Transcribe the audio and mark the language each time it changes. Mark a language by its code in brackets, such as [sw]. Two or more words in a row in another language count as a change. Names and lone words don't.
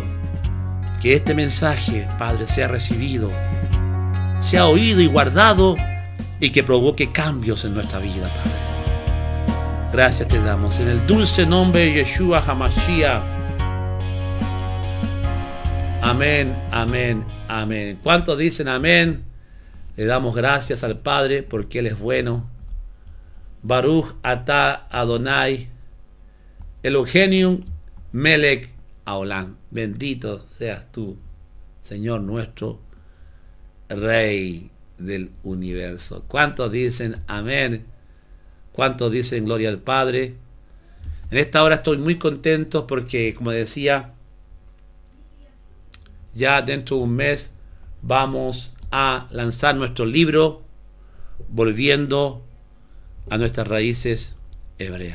[es] Que este mensaje, Padre, sea recibido, sea oído y guardado, y que provoque cambios en nuestra vida, Padre. Gracias te damos en el dulce nombre de Yeshua HaMashiach. Amén, amén, amén. ¿Cuántos dicen amén? Le damos gracias al Padre porque Él es bueno. [he] ברוך אתה אדוני אלוהינו מלך העולם. [es] Bendito seas tú, Señor nuestro, Rey del universo. ¿Cuántos dicen amén? ¿Cuántos dicen gloria al Padre? En esta hora estoy muy contento porque, como decía, ya dentro de un mes vamos a lanzar nuestro libro, volviendo a nuestras raíces hebreas.